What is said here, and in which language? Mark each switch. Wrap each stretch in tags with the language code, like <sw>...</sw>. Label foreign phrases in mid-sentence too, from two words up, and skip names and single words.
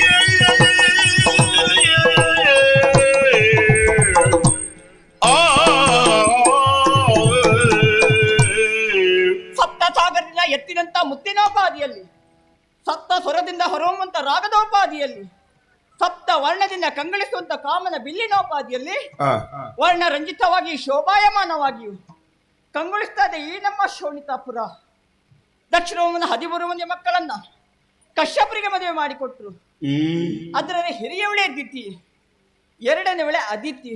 <kn>ಸಪ್ತ ಸಾಗರದಿಂದ ಎತ್ತಿನಂತ ಮುತ್ತಿನೋಪಾದಿಯಲ್ಲಿ, ಸಪ್ತ ಸ್ವರದಿಂದ ಹೊರಹೊಮ್ಮುವಂತ ರಾಗದೋಪಾದಿಯಲ್ಲಿ, ಸಪ್ತ ವರ್ಣದಿಂದ ಕಂಗಳಿಸುವಂತ ಕಾಮನ ಬಿಲ್ಲಿನೋಪಾದಿಯಲ್ಲಿ ವರ್ಣರಂಜಿತವಾಗಿ ಶೋಭಾಯಮಾನವಾಗಿಯೂ ಕಂಗೊಳಿಸ್ತಾ ಇದೆ ಈ ನಮ್ಮ ಶೋಣಿತಾಪುರ. ದಕ್ಷಿಣವನ 13 ಮಂದಿ ಮಕ್ಕಳನ್ನ ಕಶ್ಯಪರಿಗೆ ಮದುವೆ ಮಾಡಿಕೊಟ್ರು. ಅದರಲ್ಲಿ ಹಿರಿಯವಳೆ ದಿತಿ, ಎರಡನೇವಳೆ ಅದಿತಿ.</kn>